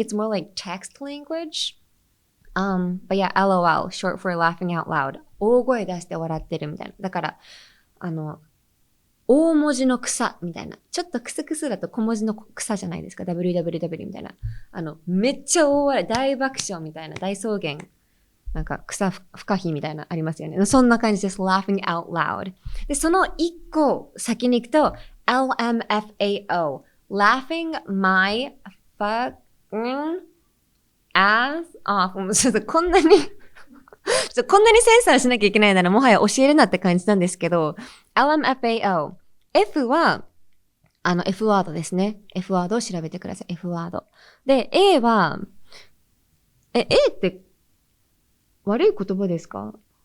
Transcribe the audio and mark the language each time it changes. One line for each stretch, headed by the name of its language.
English: It's more like text language. But yeah, LOL, short for laughing out loud.
Japanese: 大声出して笑ってるみたいな。だから、大文字の草みたいな。ちょっとクスクスだと小文字の草じゃないですか。WWW みたいな。めっちゃ大笑い、大爆笑みたいな。大草原。なんか草不可避みたいなありますよね。そんな感じです。
English: laughing out loud.
Japanese: で、その一個先に行くと、LMFAO.
English: laughing my fucking ass off.
Japanese: もうちょっとこんなにこんなにセンサーしなきゃいけないならもはや教えるなって感じなんですけど、LMFAO。 F は、F ワードですね。F ワードを調べてください。F ワード。で、A は、A って悪い言葉ですか？